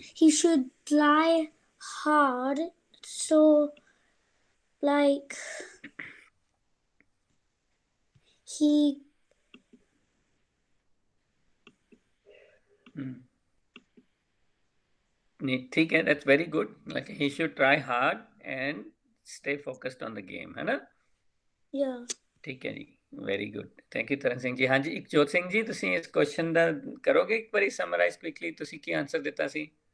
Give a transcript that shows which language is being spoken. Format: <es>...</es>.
<en>He should try hard. So like he</en> <hi>ठीक है,</hi> <en>that's very good. Like he should try hard and stay focused on the game,</en> <hi>है ना?</hi> <en>yeah.</en> <hi>ठीक है जी,</hi> <en>Very good, thank you Taran Singh ji.</en> <pa>ਹਾਂਜੀ ਇਕਜੋਤ ਸਿੰਘ ਜੀ, ਤੁਸੀਂ ਇਸ ਕੁਐਸਚਨ ਦਾ ਕਰੋਗੇ ਇੱਕ ਵਾਰੀ ਸਮਰਾਈਜ਼ ਕੁਇਕਲੀ, ਤੁਸੀਂ ਕੀ ਆਨਸਰ ਦਿੱਤਾ ਸੀ?</pa>